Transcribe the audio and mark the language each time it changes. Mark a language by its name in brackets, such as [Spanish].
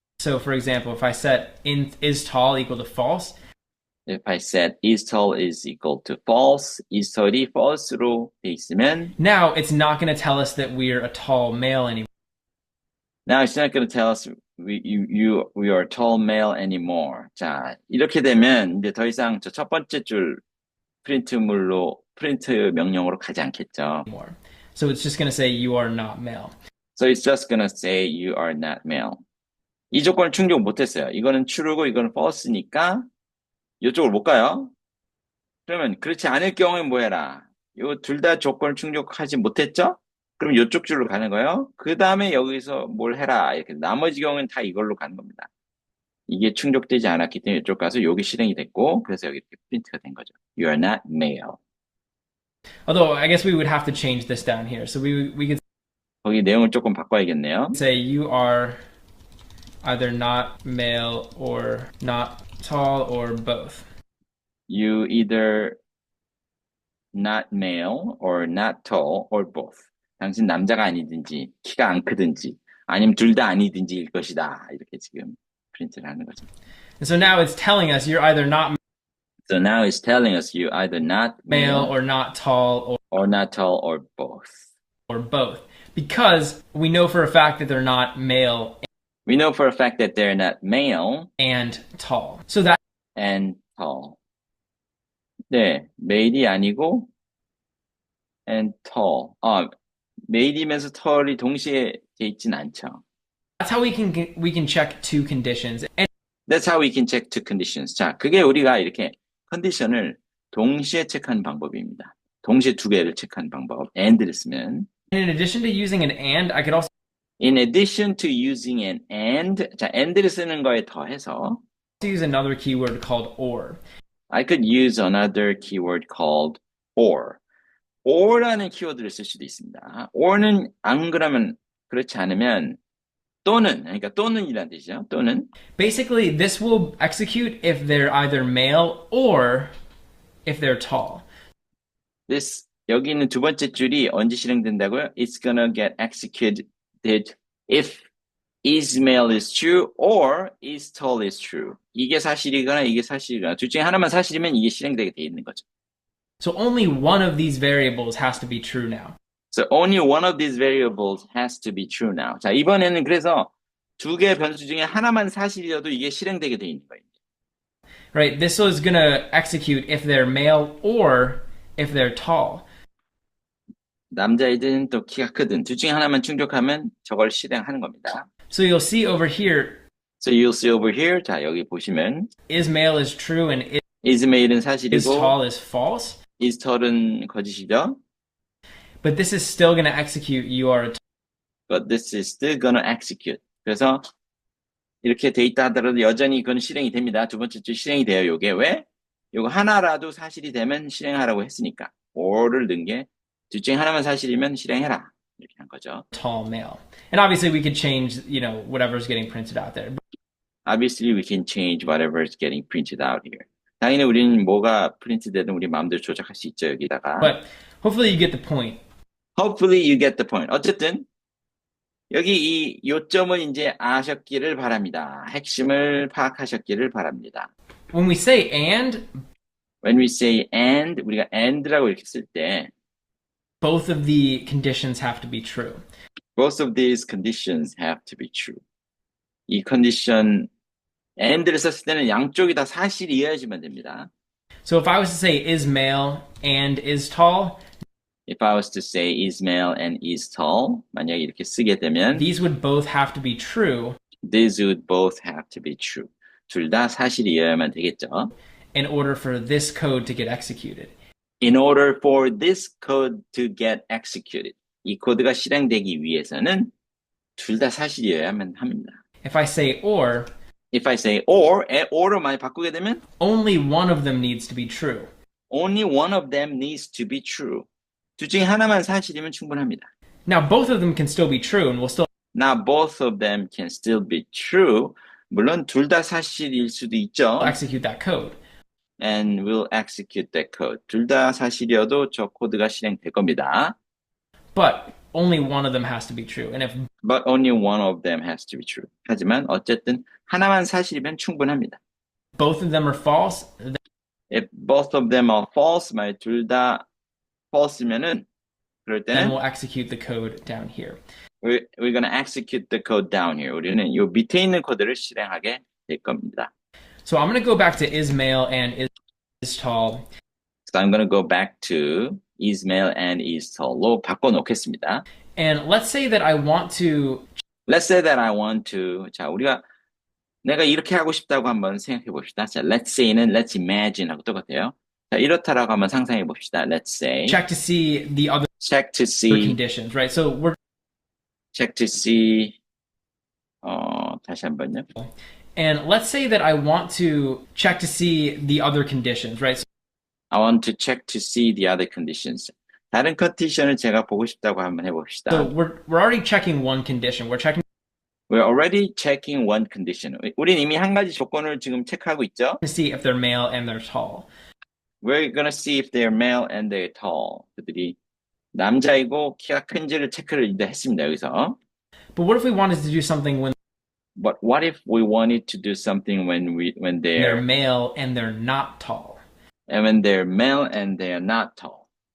[English] so for example, if I set is tall equal to false, if I set is tall is equal to false, [Korean] is tall이 false로 돼 있으면 [English] now it's not going to tell us that we're a tall male anymore. now it's not going to tell us we are a tall male anymore. [Korean] 자, 이렇게 되면 이제 더 이상 저 첫 번째 줄 프린트 명령으로 가지 않겠죠. [English] So it's just going to say you are not male. So it's just going to say you are not male. [Korean] 이 조건을 충족 못했어요. 이거는 true고 이거는 false니까 이쪽으로 못 가요. 그러면 그렇지 않을 경우에 뭐 해라? 요 둘 다 조건을 충족하지 못했죠? 그럼 이쪽 줄로 가는 거예요. 그 다음에 여기서 뭘 해라. 이렇게 나머지 경우는 다 이걸로 가는 겁니다. 이게 충족되지 않았기 때문에 이쪽 가서 여기 실행이 됐고 그래서 여기 프린트가 된 거죠. [English] You are not male. Although I guess we would have to change this down here. So we could [Korean] 거기 내용을 조금 바꿔야겠네요. [English] say you are either not male or not tall or both. You either not male or not tall or both. [Korean] 당신 남자가 아니든지 키가 안 크든지 아니면 둘 다 아니든지일 것이다. 이렇게 지금 프린트를 하는 거죠. [English] And so now it's telling us you're either not So now it's telling us you either not male or not tall or not tall or both. or both. Because we know for a fact that they're not male We know for a fact that they're not male and tall. So that and tall. [Korean] 네, male이 아니고 [English] and tall. [Korean] male이면서 tall이 동시에 돼 있진 않죠. [English] that's how we can check two conditions. And That's how we can check two conditions. [Korean] 자, 그게 우리가 이렇게 컨디션을 동시에 체크하는 방법입니다. 동시에 두 개를 체크하는 방법. and를 쓰면. [English] in addition to using an and, I could also In addition to using an and, [Korean] 자, and를 쓰는 거에 더해서 [English] use another keyword called or. I could use another keyword called or. [Korean] or라는 키워드를 쓸 수도 있습니다. or는 안 그러면 그렇지 않으면 또는 그러니까 또는이란 뜻이죠. 또는 [English] Basically, this will execute if they're either male or if they're tall. [Korean] this 여기 있는 두 번째 줄이 언제 실행된다고요? [English] It's gonna get executed if is male is true or is tall is true. [Korean] 이게 사실이거나 이게 사실이거나 둘 중에 하나만 사실이면 이게 실행되게 돼 있는 거죠. [English] So only one of these variables has to be true now. So only one of these variables has to be true now. [Korean] 자, 이번에는 그래서 두 개의 변수 중에 하나만 사실이어도 이게 실행되게 돼 있는 거예요. [English] Right? This is going to execute if they're male or if they're tall. [Korean] 남자이든 또 키가 크든 둘 중에 하나만 충족하면 저걸 실행하는 겁니다. [English] So you'll see over here, So you'll see over here. [Korean] 자, 여기 보시면 [English] is male is true and is made은 is [Korean] 사실이고 [English] tall is false. [Korean] is tall은 거짓이죠. [English] But this is still going to execute you are But this is still gonna execute. [Korean] 그래서 이렇게 돼 있다 하더라도 여전히 그건 실행이 됩니다. 두 번째 줄 실행이 돼요. 요게 왜? 요거 하나라도 사실이 되면 실행하라고 했으니까 or를 넣은 게 둘 중에 하나만 사실이면 실행해라. 이렇게 한 거죠. [English] tall male. And obviously we could change, whatever's getting printed out there. Obviously we can change whatever is getting printed out here. [Korean] 당연히 우리는 뭐가 프린트되든 우리 마음대로 조작할 수 있죠. 여기다가. [English] But hopefully you get the point. Hopefully you get the point. [Korean] 어쨌든 여기 이 요점을 이제 아셨기를 바랍니다. 핵심을 파악하셨기를 바랍니다. [English] When we say and, When we say and, [Korean] 우리가 and라고 이렇게 쓸 때 [English] both of the conditions have to be true. both of these conditions have to be true. [Korean] 이 컨디션 and를 썼을 때는 양쪽이 다 사실이어야지만 됩니다. [English] So if I was to say is male and is tall, If I was to say is male and is tall, [Korean] 만약에 이렇게 쓰게 되면 [English] these would both have to be true these would both have to be true. [Korean] 둘 다 사실이어야만 되겠죠. [English] in order for this code to get executed. In order for this code to get executed. [Korean] 이 코드가 실행되기 위해서는 둘 다 사실이어야만 합니다. [English] If I say or, If I say or로 [Korean] 많이 바꾸게 되면 [English] only one of them needs to be true. only one of them needs to be true. [Korean] 둘 중에 하나만 사실이면 충분합니다. [English] Now both of them can still be true and we'll still Now both of them can still be true. [Korean] 물론 둘 다 사실일 수도 있죠. [English] execute that code. And we'll execute that code. [Korean] 둘 다 사실이어도 저 코드가 실행될 겁니다. [English] But only one of them has to be true. And if But only one of them has to be true. [Korean] 하지만 어쨌든 하나만 사실이면 충분합니다. [English] both of them are false, then If both of them are false, [Korean] 만약 둘 다 false면은 그럴 때는 [English] we'll execute the code down here. we're gonna execute the code down here. [Korean] 우리는 요 밑에 있는 코드를 실행하게 될 겁니다. [English] So I'm going to go back to is male and is tall. So I'm gonna go back to is male and is tall로 [Korean] 바꿔놓겠습니다. [English] And let's say that I want to Let's say that I want to. [Korean] 자, 우리가 내가 이렇게 하고 싶다고 한번 생각해 봅시다. 자, [English] let's say [Korean] 는 [English] let's imagine [Korean] 하고 똑같아요. 자, 이렇다라고 한번 상상해 봅시다. [English] Let's say check to see the other check to see conditions, right? So we're check to see [Korean] 다시 한번요. [English] and let's say that I want to check to see the other conditions, right? I want to check to see the other conditions. [Korean] 다른 컨디션을 제가 보고 싶다고 한번 해봅시다. [English] So we're already checking one condition. We're checking We're already checking one condition. [Korean] 우린 이미 한 가지 조건을 지금 체크하고 있죠. [English] to see if they're male and they're tall. We're gonna see if they're male and they're tall. [Korean] 그들이 남자이고 키가 큰지를 체크를 일단 했습니다. 여기서. [English] But what if we wanted to do something when But what if we wanted to do something when they're male and they're not tall? and when they're male and they're not tall?